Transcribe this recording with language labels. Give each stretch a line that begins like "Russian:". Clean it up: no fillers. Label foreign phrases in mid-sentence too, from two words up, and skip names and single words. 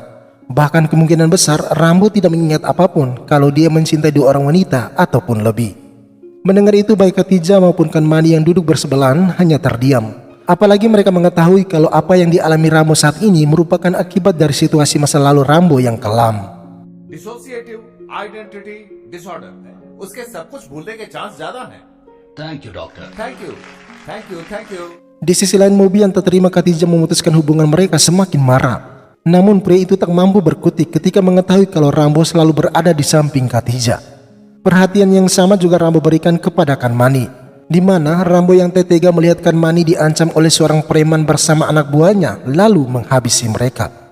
Indonesian: Bahkan kemungkinan besar Rambo tidak mengingat apapun kalau dia mencintai dua orang wanita ataupun lebih. Mendengar itu baik Khadijah maupun Kanmani yang duduk bersebelahan hanya terdiam. Apalagi mereka mengetahui kalau apa yang dialami Rambo saat ini merupakan akibat dari situasi masa lalu Rambo yang kelam.
English: dissociative identity disorder
Hindi: है, उसके सब कुछ भूलने के चांस ज्यादा हैं।
English: thank you doctor. thank you thank you thank you.
Indonesian: Di sisi lain Mobi yang tak terima Khadijah memutuskan hubungan mereka semakin marah. Namun pria itu tak mampu berkutik ketika mengetahui kalau Rambo selalu berada di samping Khadijah. Perhatian yang sama juga Rambo berikan kepada Kanmani, di mana Rambo yang tega melihat Kanmani diancam oleh seorang preman bersama anak buahnya lalu menghabisi mereka.